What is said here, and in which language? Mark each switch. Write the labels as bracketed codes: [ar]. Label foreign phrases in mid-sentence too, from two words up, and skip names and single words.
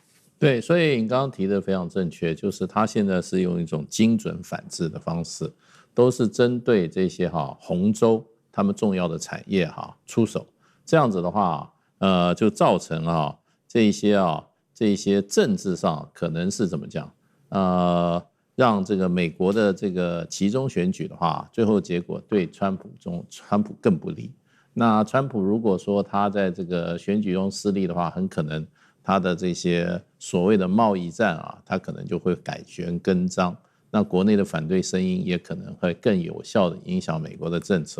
[zh] 對，所以你剛剛提的非常正確，就是他現在是用一種精準反制的方式，都是針對這些紅州他們重要的產業出手，這樣子的話，就造成這一些政治上可能是怎麼講，讓這個美國的這個期中選舉的話，最後結果對川普更不利。那川普如果說他在這個選舉中失利的話，很可能他的這些所謂的貿易戰他可能就會改弦更張。那國內的反對聲音也可能會更有效的影響美國的政策。